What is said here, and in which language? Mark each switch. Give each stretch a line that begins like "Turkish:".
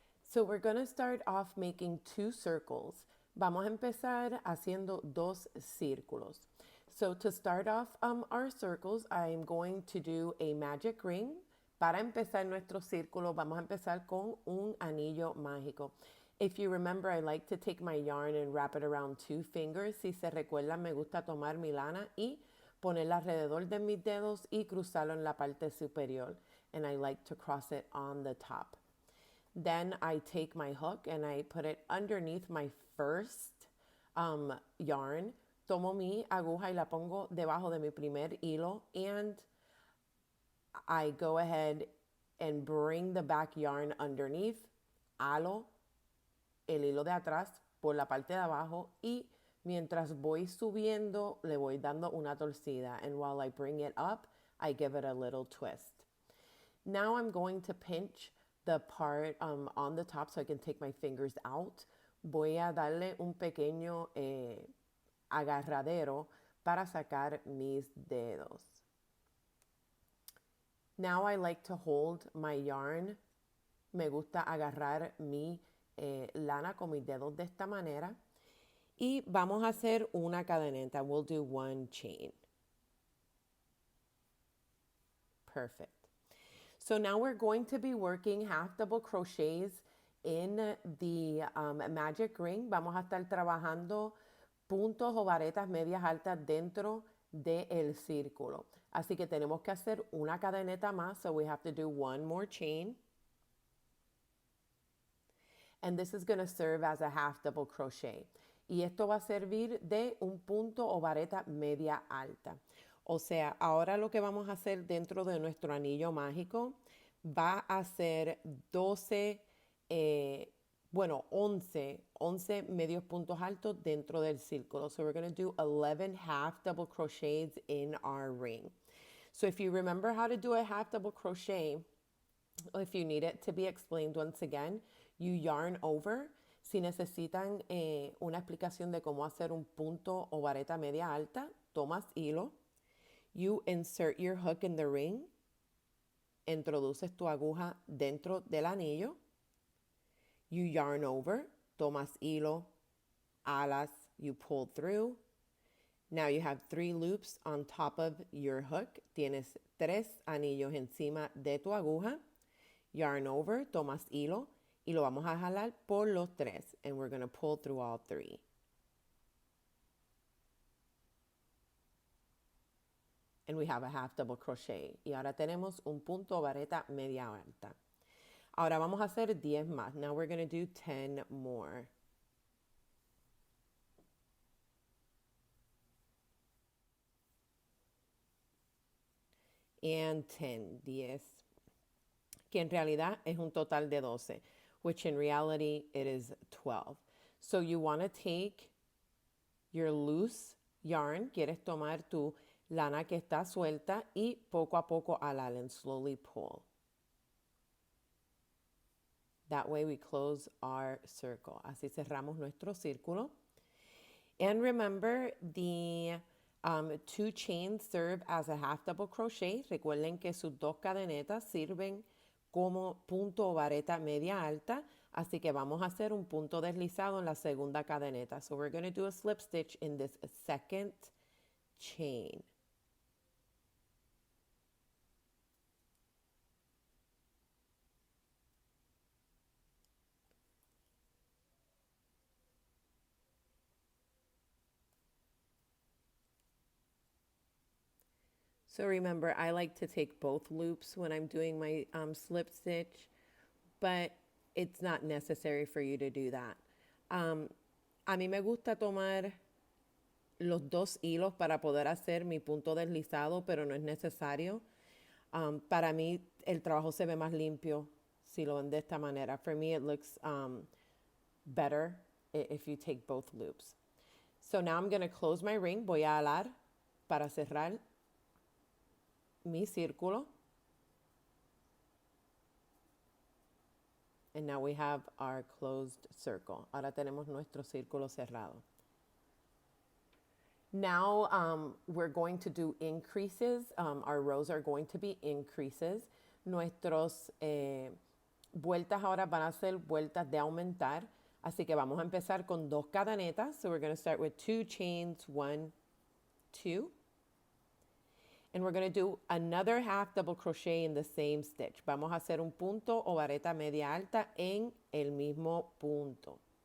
English: So we're going to start off making 2 circles.
Spanish: Vamos a empezar haciendo 2 círculos.
English: So to start off our circles, I'm going to do a magic ring.
Spanish: Para empezar nuestro círculo, vamos a empezar con un anillo mágico.
English: If you remember, I like to take my yarn and wrap it around 2 fingers.
Spanish: Si se recuerdan, me gusta tomar mi lana y ponerla alrededor de mis dedos y cruzarlo en la parte superior.
English: And I like to cross it on the top. Then I take my hook and I put it underneath my first yarn.
Spanish: Tomo mi aguja y la pongo debajo de mi primer hilo,
English: and I go ahead and bring the back yarn underneath,
Spanish: halo el hilo de atrás por la parte de abajo, y mientras voy subiendo le voy dando una torcida,
English: and while I bring it up, I give it a little twist. Now I'm going to pinch the part on the top so I can take my fingers out.
Spanish: Voy a darle un pequeño agarradero para sacar mis dedos.
English: Now I like to hold my yarn.
Spanish: Me gusta agarrar mi lana con mis dedos de esta manera. Y vamos a hacer una cadeneta.
English: We'll do 1 chain. Perfect. So now we're going to be working half double crochets in the magic ring.
Spanish: Vamos a estar trabajando puntos o varetas medias altas dentro del círculo. Así que tenemos que hacer una cadeneta más.
English: So we have to do 1 more chain. And this is going to serve as a half double crochet.
Spanish: Y esto va a servir de un punto o vareta media alta. O sea, ahora lo que vamos a hacer dentro de nuestro anillo mágico va a ser 11 medios puntos altos dentro del círculo.
English: So we're going to do 11 half double crochets in our ring. So if you remember how to do a half double crochet, or if you need it to be explained once again, you yarn over.
Spanish: Si necesitan una explicación de cómo hacer un punto o vareta media alta, tomas hilo.
English: You insert your hook in the ring.
Spanish: Introduces tu aguja dentro del anillo.
English: You yarn over.
Spanish: Tomas hilo. Alas.
English: You pull through. Now you have 3 loops on top of your hook.
Spanish: Tienes 3 anillos encima de tu aguja.
English: Yarn over.
Spanish: Tomas hilo. Y lo vamos a jalar por los 3.
English: And we're going to pull through all 3. And we have a half double crochet.
Spanish: Y ahora tenemos un punto o vareta media alta. Ahora vamos a hacer 10 más.
English: Now we're going to do 10 more. And 10, 10.
Spanish: Que en realidad es un total de 12.
English: Which in reality it is 12. So you want to take your loose yarn,
Spanish: quieres tomar tu lana que está suelta y poco a poco alar
English: and slowly pull. That way we close our circle.
Spanish: Así cerramos nuestro círculo.
English: And remember, the 2 chains serve as a half double crochet.
Spanish: Recuerden que sus 2 cadenetas sirven como punto o vareta media alta. Así que vamos a hacer un punto deslizado en la segunda cadeneta.
English: So we're going to do a slip stitch in this second chain. So remember, I like to take both loops when I'm doing my slip stitch, but it's not necessary for you to do that.
Spanish: A mí me gusta tomar los 2 hilos para poder hacer mi punto deslizado, pero no es necesario. Para mí el trabajo se ve más limpio si lo ven de esta manera.
English: For me it looks better if you take both loops. So now I'm going to close my ring.
Spanish: Voy a alar para cerrar mi círculo.
English: And now we have our closed circle.
Spanish: Ahora tenemos nuestro círculo cerrado.
English: Now we're going to do increases. Our rows are going to be increases.
Spanish: Nuestros vueltas ahora van a ser vueltas de aumentar. Así que vamos a empezar con 2 cadenetas.
English: So we're going to start with 2 chains, 1, 2. And we're going to do another half double crochet in the same stitch.
Spanish: Vamos a hacer un punto o vareta media alta en el mismo punto.